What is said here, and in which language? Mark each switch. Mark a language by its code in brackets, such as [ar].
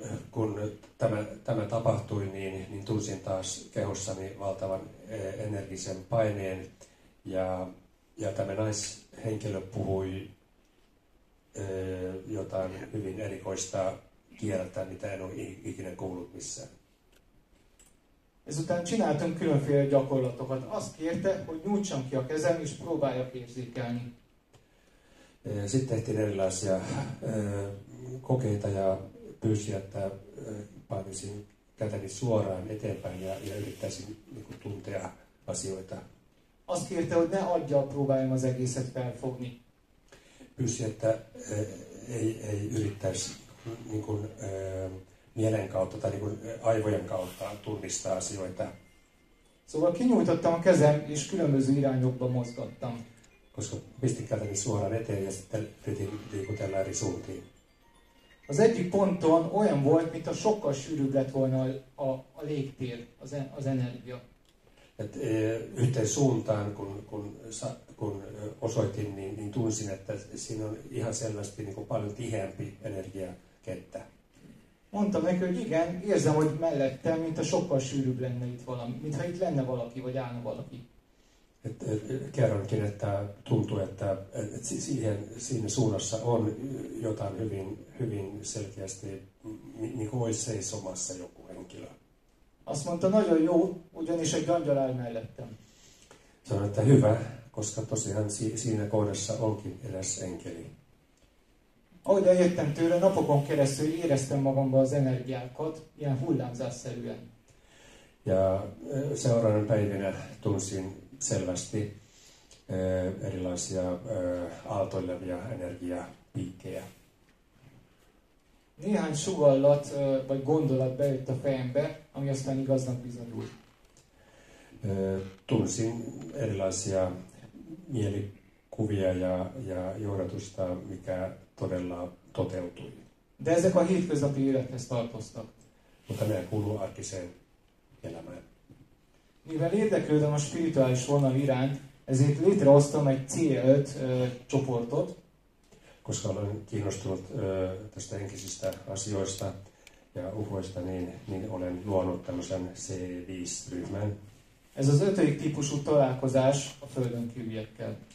[fi] Kun tämä tapahtui, niin tunsin taas kehossani valtavan energisen paineen ja tämä naishenkilö puhui jotain hyvin erikoista kieltä, mitä en ole ikinä kuullut missään. [hu] Ezután csináltunk különféle gyakorlatokat. Azt kérte, hogy nyújtsam ki a kezem és próbáljak érzékelni. [fi] Sitten tehtiin erilaisia kokeita ja pyysi, että painisin käteni suoraan eteenpäin ja yrittäisin niin kuin tuntea asioita. [hu] Azt kérte, hogy ne aggyal próbáljam az egészet felfogni. [fi] Pyysi, että ei yrittäisi niin kuin, mielen kautta tai niin kuin aivojen kautta tunnistaa asioita. [hu] Szóval kinyújtottam a kezem, és különböző irányokba mozgattam. [fi] Koska pistin käteni suoraan eteen ja sitten yritin liikutella eri suuntiin. [hu] Az egyik ponton olyan volt, mintha sokkal sűrűbb lett volna a légtér, az energia. [fi] Yhteen suuntaan, kun osoitin, niin tunsin, että siinä on ihan selvästi niin kuin paljon tiheämpi energiakenttä. [hu] Mondtam neki, hogy igen, érzem, hogy mellettem, mintha sokkal sűrűbb lenne itt valami, mintha itt lenne valaki, vagy állna valaki. [fi] Kerronkin, että tuntuu, että siinä suunnassa on jotain hyvin selkeästi, niin kuin olisi seisomassa joku henkilö. [hu] Azt mondta, nagyon jó, ugyanis egy angyal áll mellettem. [fi] Sanoin, että hyvä, koska tosiaan siinä kohdassa onkin edes enkeli. [hu] Ahogy eljöttem tőle, napokon keresztül éreztem magamban az energiákat, ilyen hullámzásszerűen. [fi] Ja seuraavana päivinä tunsin selvästi erilaisia aaltoilevia energiapiikkejä. [hu] Néhány sugallat vagy gondolat bejött a fejembe, ami aztán igaznak bizonyult. [fi] Tunsin erilaisia mielikuvia kuvia ja johdatusta, mikä todella toteutui. [hu] De ezek a hétköznapi élethez tartoztak. [fi] Mutta ne kuuluu arkiseen elämään. [hu] Mivel érdeklődöm a spirituális vonal iránt, ezért létrehoztam egy C5 csoportot, [fi] Koska olen kiinnostunut tästä henkisistä asioista ja uhoista, niin olen luonut tämmöisen C5-ryhmän, [hu] ez az 5. típusú találkozás a földön kívüliekkel.